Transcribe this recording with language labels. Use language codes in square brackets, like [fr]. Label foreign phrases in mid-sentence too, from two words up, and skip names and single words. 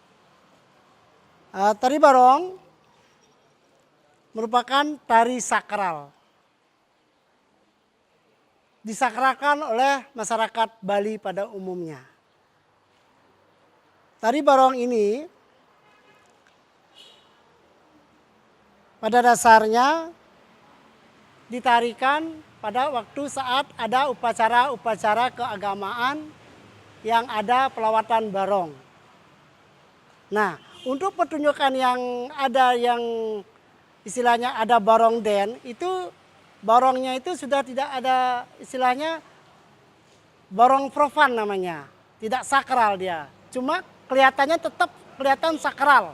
[id] Tari barong merupakan tari sakral. Disakralkan oleh masyarakat Bali pada umumnya. Tari barong ini pada dasarnya ditarikan pada waktu saat ada upacara-upacara keagamaan yang ada pelawatan barong. Nah, untuk pertunjukan yang ada yang istilahnya ada barong den, itu barongnya itu sudah tidak ada istilahnya barong profan namanya. Tidak sakral dia. Cuma kelihatannya tetap kelihatan sakral.